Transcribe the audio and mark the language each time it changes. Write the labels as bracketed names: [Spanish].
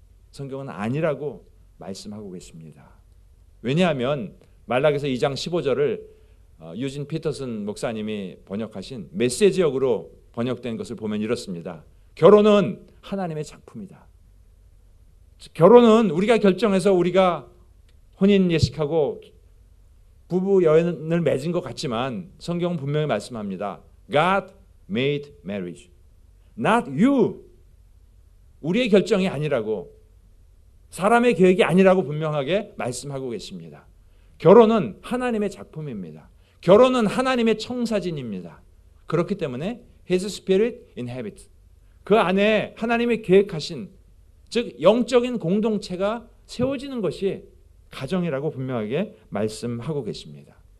[Korean] 성경은 아니라고 말씀하고 계십니다. 왜냐하면 말라기서 2장 15절을 유진 피터슨 목사님이 번역하신 메시지역으로 번역된 것을 보면 이렇습니다. 결혼은 하나님의 작품이다. 결혼은 우리가 결정해서 우리가 혼인 예식하고 부부 연을 맺은 것 같지만 성경은 분명히 말씀합니다. [English] God made marriage, not you. [Korean] 우리의 결정이 아니라고, 사람의 계획이 아니라고 분명하게 말씀하고 계십니다. 결혼은 하나님의 작품입니다. 결혼은 하나님의 청사진입니다. 그렇기 때문에 [English] His Spirit inhabits, [Korean] 그 안에 하나님이 계획하신, 즉 영적인 공동체가 세워지는 것이 가정이라고 분명하게 말씀하고 계십니다.